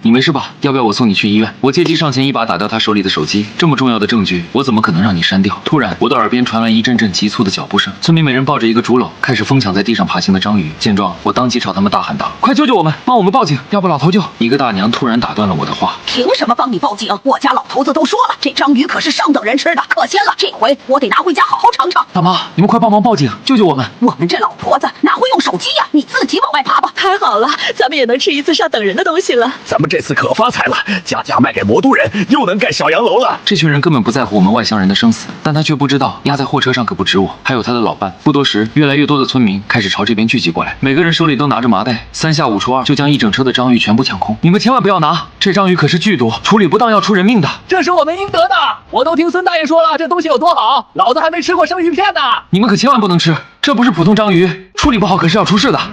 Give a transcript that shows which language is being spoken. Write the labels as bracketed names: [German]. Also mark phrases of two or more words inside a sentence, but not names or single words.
[Chinese] 你沒事吧？要不要我送你去醫院？我借機上前一把打掉他手裡的手機，這麼重要的證據我怎麼可能讓你刪掉？突然我的耳邊傳來一陣陣急促的腳步聲，村民每人抱着一個竹簍開始瘋搶在地上爬行的章魚。見狀我當即朝他們大喊道：快救救我們，幫我們報警，要不老頭就……一個大娘突然打斷了我的話： 凭什麼幫你報警？我家老头子都說了，这章魚可是上等人吃的，可鮮了，這回我得拿回家好好嘗嘗。大媽，你們快幫忙報警，救救我们！我們這老婆子哪會用手機呀？你自己往外爬吧。太好了，咱們也能吃一次上等人的東西了。咱們這次可發財了，家家賣給魔都人，又能蓋小洋樓了。這群人根本不在乎我們外鄉人的生死，但他卻不知道壓在貨車上可不止我，還有他的老伴。不多時，越來越多的村民開始朝這邊聚集過來，每個人手裡都拿着麻袋，3下5除2就將一整車的章魚全部搶空。你們千萬不要拿，這章魚可是劇毒，處理不當要出人命的。這是我們應得的，我都聽孫大爺說了，這東西有多好，老子還沒吃過生魚片呢。你們可千萬不能吃，這不是普通章魚，處理不好可是要出事的。